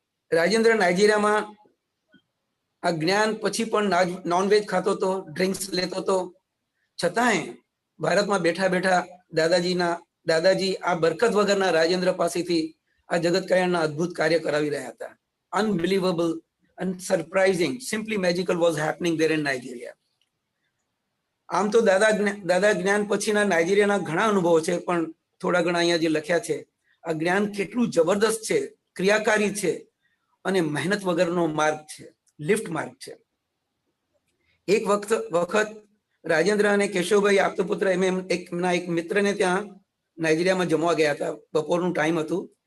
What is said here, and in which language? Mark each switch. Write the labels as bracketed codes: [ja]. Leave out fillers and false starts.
[gu] રાજેન્દ્ર નાઇજીરિયામાં આ જ્ઞાન પછી પણ નોનવેજ ખાતો હતો, ડ્રિંક્સ લેતો હતો, છતાંય ભારતમાં બેઠા બેઠા દાદાજી આ બરકત વગરના રાજેન્દ્ર પાસેથી આ જગત કલ્યાણના અદ્ભુત કાર્ય કરાવી રહ્યા હતા. [en] Unbelievable and surprising, simply magical was happening there in Nigeria. [gu] આમ તો દાદા જ્ઞાન પછીના નાઇજીરિયાના ઘણા અનુભવો છે, પણ થોડા ઘણા અહીંયા જે લખ્યા છે, આ જ્ઞાન કેટલું જબરદસ્ત છે, ક્રિયાકારી છે અને મહેનત વગરનો માર્ગ છે, લિફ્ટ માર્ગ છે. એક વખત રાજેન્દ્ર અને કેશવભાઈ આપતપુત્ર એમના એક મિત્રને ત્યાં નાઇજીરિયામાં જમવા ગયા હતા. બપોરનું ટાઈમ હતું.